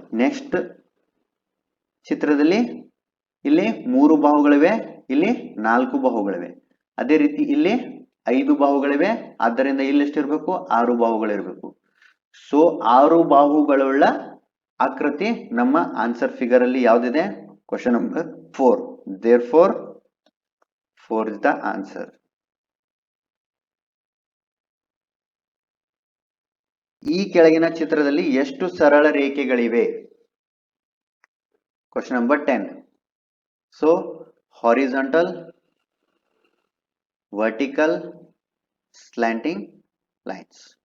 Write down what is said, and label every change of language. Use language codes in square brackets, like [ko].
[kn] Next ಚಿತ್ರದಲ್ಲಿ ಇಲ್ಲಿ 3 ಬಾಹುಗಳಿವೆ, ಇಲ್ಲಿ 4 ಬಾಹುಗಳಿವೆ. ಅದೇ ರೀತಿ ಇಲ್ಲಿ 5 ಬಾಹುಗಳಿವೆ. ಆದ್ದರಿಂದ ಇಲ್ಲಿ ಎಷ್ಟಿರಬೇಕು 6 ಬಾಹುಗಳಿರಬೇಕು. ಸೊ 6 ಬಾಹುಗಳುಳ್ಳ ಆಕೃತಿ ನಮ್ಮ ಆನ್ಸರ್ ಫಿಗರ್ ಅಲ್ಲಿ ಯಾವ್ದಿದೆ? [en] Question number 4. Therefore 4 is the answer. [kn] ಈ ಕೆಳಗಿನ ಚಿತ್ರದಲ್ಲಿ ಎಷ್ಟು ಸರಳ ರೇಖೆಗಳಿವೆ? [en] Question number 10. So horizontal, vertical, slanting lines.